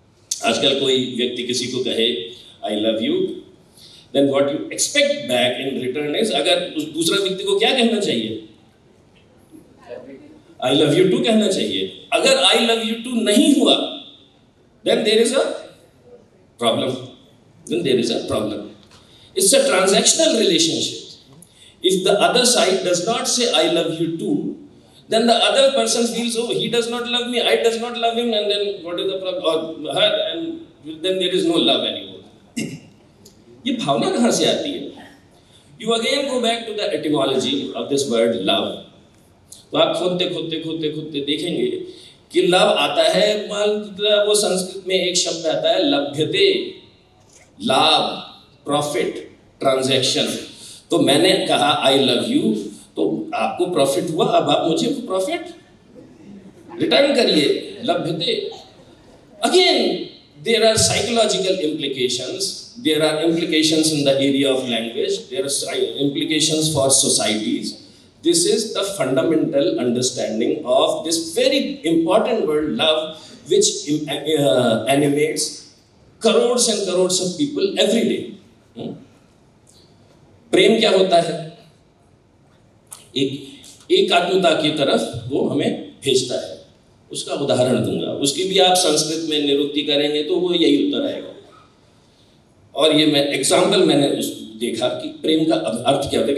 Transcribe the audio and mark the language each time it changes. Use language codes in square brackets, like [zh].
[hi] आजकल कोई व्यक्ति किसी को कहे I love you, [en] then what you expect back in return is, [hi] अगर उस दूसरा व्यक्ति को क्या कहना चाहिए, आई लव यू टू कहना चाहिए। [en] अगर I love you too [hi] नहीं हुआ, [en] Then there is a problem, then there is a problem. It's a transactional relationship. If the other side does not say I love you too, then the other person feels, oh, he does not love me, I does not love him, and then what is the problem, or her, and then there is no love anymore. [hi] ये भावना कहाँ से आती है? [en] You again go back to the etymology of this word love. [hi] तो आप खोदते देखेंगे कि लव आता है, वो संस्कृत में एक शब्द आता है लभ्यते, लाभ, प्रॉफिट, ट्रांजैक्शन। तो मैंने कहा आई लव यू, तो आपको प्रॉफिट हुआ, अब आप मुझे प्रॉफिट रिटर्न करिए, लभ्यते। [en] Again there are psychological implications, there are implications in the area of language, there are implications for societies. This is the fundamental understanding of this very important word love, which animates crores and crores of people every day. [hi] प्रेम क्या होता है? एक आत्मता की तरफ वो हमें भेजता है। उसका उदाहरण दूंगा, उसकी भी आप संस्कृत में निरुक्ति करेंगे तो वो यही उत्तर आएगा। और ये मैं एग्जाम्पल मैंने देखा कि प्रेम का अर्थ क्या होता है।